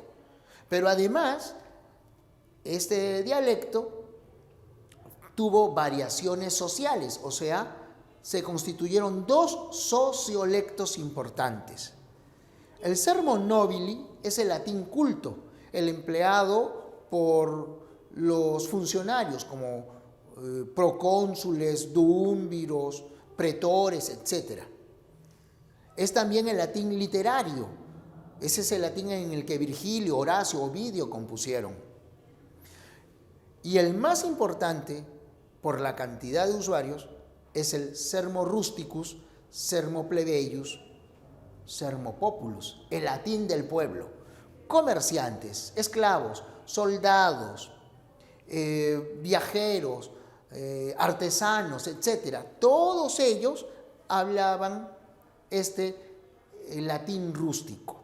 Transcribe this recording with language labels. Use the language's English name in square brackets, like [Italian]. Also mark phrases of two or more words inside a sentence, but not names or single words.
[Spanish] Pero además, este dialecto tuvo variaciones sociales, o sea, se constituyeron dos sociolectos importantes. El [Latin] sermon nobili [Spanish] es el latín culto, el empleado por los funcionarios como procónsules, duúmviros, pretores, etc. Es también el latín literario, ese es el latín en el que Virgilio, Horacio, Ovidio compusieron. Y el más importante, por la cantidad de usuarios, es el [Latin] sermo rusticus, sermo plebeius, sermo populus, [Spanish] el latín del pueblo. Comerciantes, esclavos, soldados, viajeros, artesanos, etc. Todos ellos hablaban el latín rústico.